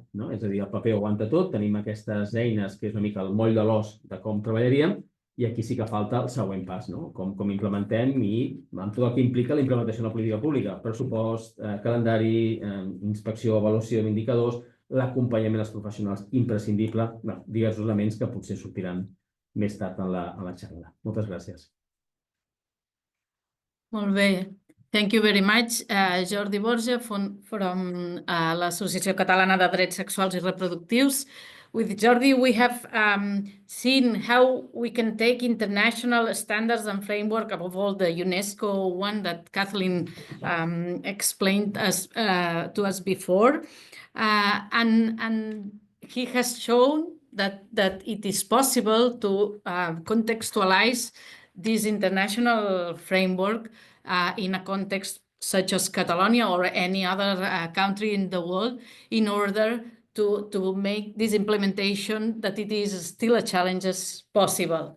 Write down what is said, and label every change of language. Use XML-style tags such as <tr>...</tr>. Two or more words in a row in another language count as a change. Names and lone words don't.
<ca>És a dir, el paper ho aguanta tot, tenim aquestes eines que és una mica el moll de l'os de com treballaríem, i aquí sí que falta el següent pas, com implementem i amb tot el que implica la implementació de la política pública, pressupost, calendari, inspecció, avaluació d'indicadors, l'acompanyament dels professionals imprescindible, diversos elements que potser sortiran més tard en la xerrada. Moltes gràcies. Molt bé.</ca> <en>Thank you very much, Jordi Borja from l'Associació Catalana de Drets Sexuals i Reproductius. With Jordi, we have seen how we can take international standards and framework, above all the UNESCO one that Kathleen explained to us before. And he has shown that it is possible to contextualize this international framework in a context such as Catalonia or any other country in the world in order to make this implementation that it is still a challenge as possible.</en>